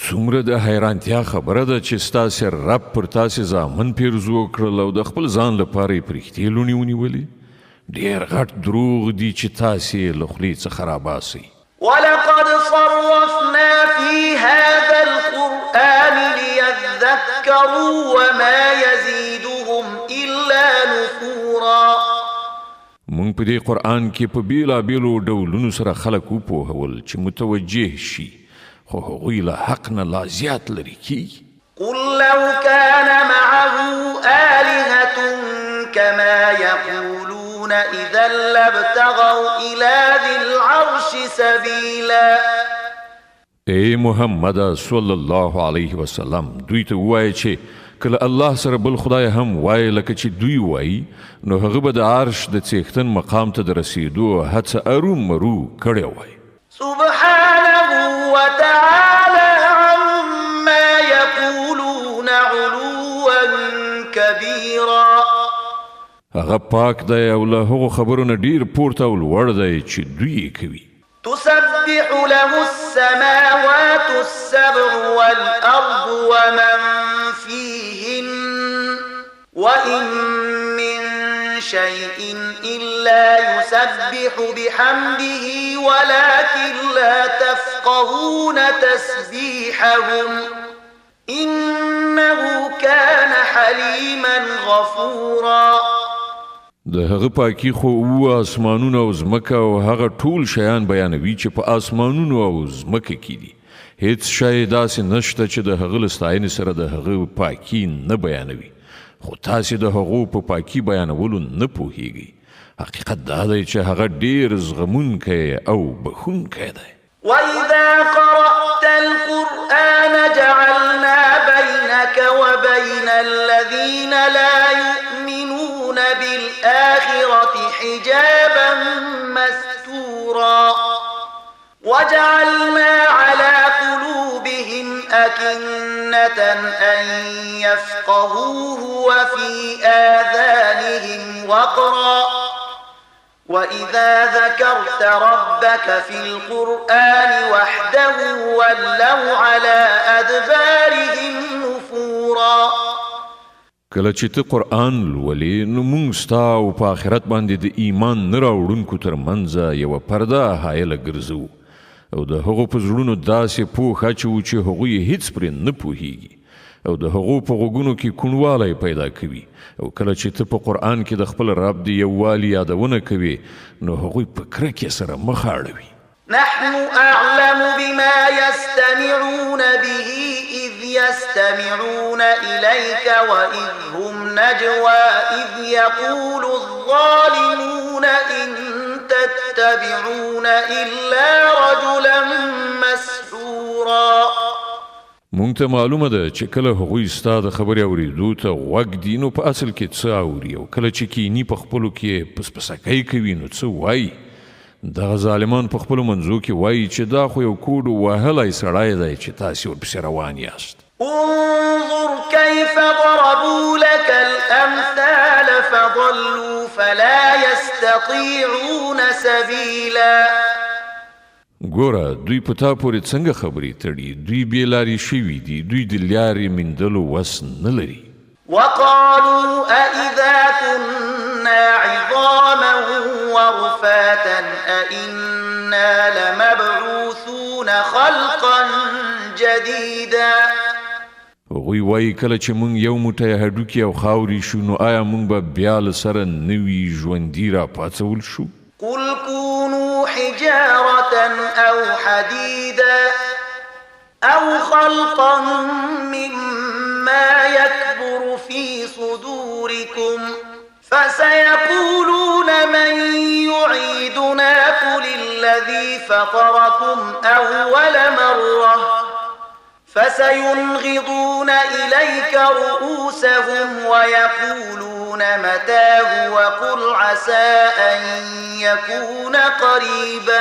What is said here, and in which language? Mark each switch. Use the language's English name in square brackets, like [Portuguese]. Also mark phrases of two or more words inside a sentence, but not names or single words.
[Pashto] څومره د حیرانتیا خبره ده چې ستاسې رب پر تاسې زامن پیرزو کړل او د خپل ځان لپاره یې پرښتې لوڼې ونیولې. ډېر غټ دروغ دي چې تاسې له خولې څخه راباسئ. [Arabic] ولقد صرفنا في هذا القرآن ليذكروا وما يزيدهم إلا نفورا. [Pashto] مونږ په دې قرآن کې په بیلابیلو ډولونو سره خلک وپوهول چې متوجه شي، خو هغوی له حق نه لا زیات لرې کیږي. [Arabic] قل لو كان معه آلهة كما يقولون إذا لابتغوا إلى ذي العرش سبيلا. [Pashto] اے محمد [Arabic] صلی الله علیه وسلم [Pashto] دوی ته ووایه چې کله الله سره بل خدای هم وایي لکه چې دوی وایي، نو هغه به د عرش د څښتن مقام ته د رسیدو هڅه ارومرو کړې وای. [Arabic] سبحانه وتعالى عما يقولون علوا كبيرا. [Pashto] هغه پاک دی او له هغو خبرو نه ډیر پورته او لوړ دی چې دوی یې کوي. [Arabic] تسبح له السماوات السبع والأرض ومن فيهن وإن من شيء إلا يسبح بحمده ولكن لا تفقهون تسبيحهم إنه كان حليما غفورا. [Pashto] د هغه پاکي خو اسمانونه او ځمکه او هغه ټول شیان بیانوي چې په اسمانونو او ځمکه کې دي. هیڅ شی داسې نشته چې د هغه له ستاینې سره د هغه پاکي نه بیانوي، خو تاسې د هغو په پاکي بیانولو نه پوهیږئ. حقیقت دا دی چې هغه ډیر زغمونکی او بخښونکی دی. [Arabic] وإذا قرأت القرآن جعلنا بينك وبين الذين لا يؤمنون بالآخرة حجابا مستورا وجعلنا على قلوبهم أكنة أن يفقهوه وفي آذانهم وقرا وإذا ذكرت ربك في القرآن وحده ولوا على أدبارهم نفورا. [Pashto] کله چې ته قرآن لولې نو موږ ستا او په آخرت باندې د ایمان نه راوړونکو تر منځه یوه پرده حایله ګرځو او د هغو په زړونو داسې پوښ اچوو چې هغوی هیڅ پرې نه پوهیږي او د هغو په غوږونو کې کوڼوالی پیدا کوي. او کله چې ته په قرآن کې د خپل رب د یووالي یادونه کوي نو هغوی په کرکې سره مخ اړوي. [Arabic] نحن أعلم بما يستمعون به إذ يستمعون إليك وإذ هم نجوى إذ يقول الظالمون إن تتبعون إلا رجلا مسحورا. [Pashto] مونږ ته معلومه ده چې کله هغوی ستا د خبرې اورېدو ته غوږ دي نو په اصل کې څه اوري، او کله چې کینی په خپلو کې پسپسکۍ کوي نو څه وایي. دغه ظالمان په خپلو منځو کې وایي چې دا خو یو کوډ وهلی سړی دی چې تاسې ورپسې روان یاست. [Arabic] انظر كيف ضربوا لك الأمثال فضلوا فلا يستطيعون سبيلا. [Pashto] ګوره دوی په تا پورې څنګه خبرې تړي، دوی بې لارې شوي دي، دوی د لارې میندلو وس نه لري. [Arabic] وقالوا أإذا كنا عظاما ورفاتا أإنا لمبعوثون خلقا جديدا. [Pashto] هغوی وایي کله چې موږ یو موټی هډوکي او خاورې شو نو آیا موږ به بیا له سره نوي ژوندي راپاڅول شو؟ [Arabic] قل كونوا حجارة أو حديدا أو خلقا مما يكبر في صدوركم فسيقولون من يعيدنا قل الذي فطركم أول مرة فسينغضون إليك رؤوسهم ويقولون متاه وقل عسى أن يكون قريبا.